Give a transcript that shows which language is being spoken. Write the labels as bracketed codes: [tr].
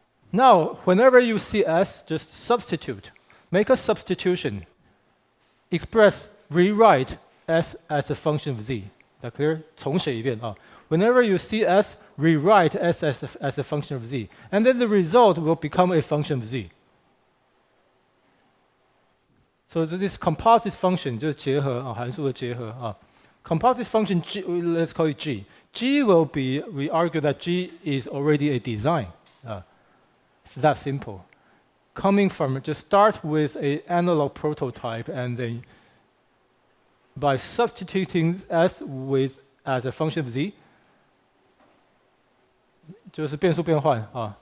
[en] Now, whenever you see S, just substitute. Make a substitution. Rewrite S as a function of Z. Is that clear? [zh] 重写一遍啊. [en] Whenever you see S, rewrite S as a function of Z. And then the result will become a function of Z. So this composite function [zh] 就是结合啊，函数的结合啊。 [en] Composite function G, let's call it G. G will be, we argue that G is already a design. It's that simple. Coming from, just start with an analog prototype and then by substituting S as a function of Z, [zh] 就是变数变换啊。